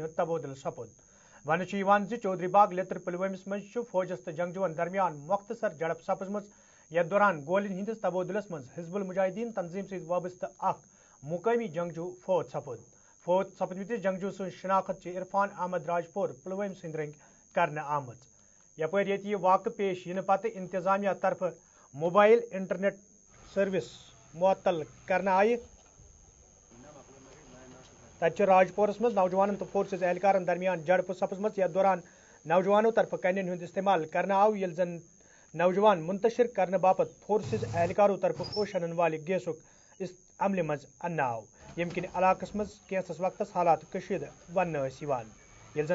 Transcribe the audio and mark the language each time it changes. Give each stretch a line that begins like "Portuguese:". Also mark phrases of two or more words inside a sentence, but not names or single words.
Kashmiri: ہند تبادل سپد ون چودھری باغ لتر پلوامس مز فوجس تو جنگجوون درمیان مختصر جڑپ سپزم یتھ دوران گولین ہندس تبادلس مز حزب المجاہدین تنظیم ست وابستہ اخ مقامی جنگجو فوت سپدمتس جنگجو سن شناخت عرفان احمد راجپور پلوام سند رنگ کرنے آمت یپر یہ واقع پیش ین پتہ انتظامیہ طرف موبائل انٹرنیٹ سروس معطل کرنے آئی تتہ راجپورس مز نوجوانن تو فورسز اہلکارن درمیان جڑپ سپزم یتھ دوران نوجوانوں طرف کنن ہند استعمال کرنے آو یل زن نوجوان منتشر کرنے باپت فورسز اہلکاروں طرف اوش انن والے گیسک عملہ مز ان آو یم کن علاقس مز کینسس وقتس حالات کشید ون یل زن